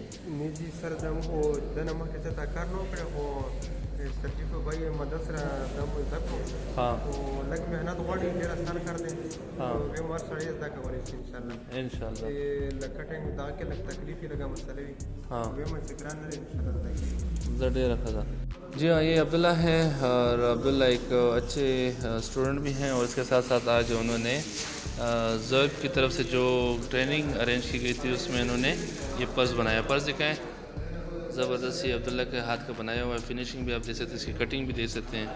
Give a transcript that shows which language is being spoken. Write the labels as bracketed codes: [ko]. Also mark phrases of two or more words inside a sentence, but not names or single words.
[ps] نه جي سر دا مو دنه مخکې څه دا کار نه و کړی خو تکلیف بھائی مدد سره دا مو زده کړو. ها خو لږ محنت غواړي, ډېر اسان کار دی. بیا مو هر سړی زده کولی شي انشاءالله. چې لږ کټینګ دغه کې لږ تکلیف یې لږه مسله وي. بیا مو چې ګران نه دی انشاءالله زده کېږي. زه ډېره ښه ده. [ur] جی ہاں یہ عبداللہ ہے اور عبداللہ ایک اچھے اسٹوڈنٹ بھی ہیں اور اس کے ساتھ ساتھ آج انہوں نے زرگ کی طرف سے جو [en] training arrange [ur] کی گئی تھی اس میں انہوں نے یہ پرس بنایا. پرس دکھائیں. زبردست. یہ عبداللہ کے ہاتھ کا بنایا ہوا ہے. فنیشنگ بھی آپ دے سکتے ہیں, اس کی کٹنگ بھی دے سکتے ہیں.